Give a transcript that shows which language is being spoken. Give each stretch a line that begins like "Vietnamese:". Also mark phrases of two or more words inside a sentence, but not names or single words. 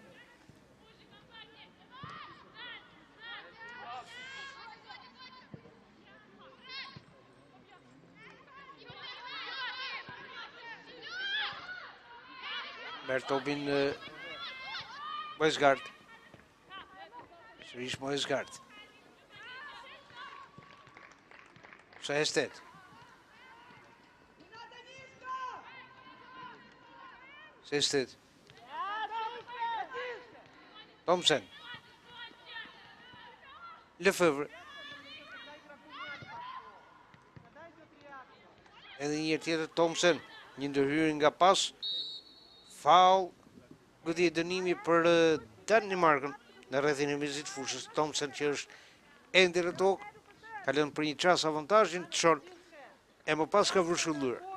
Albanian: Merë topin Mojsgaard. Sërish Mojsgaard. Sehested. Thomsen. Lefevre. Edhe një tjetër Thomsen. Një ndërhyrje nga pas. Faul, goditje dënimi për Danimarkën në rrethin e mezit fushës. Thomsen që është ende në tokë, ka lënë për një çast avantazhin të çon e më pas ka vërshulluar.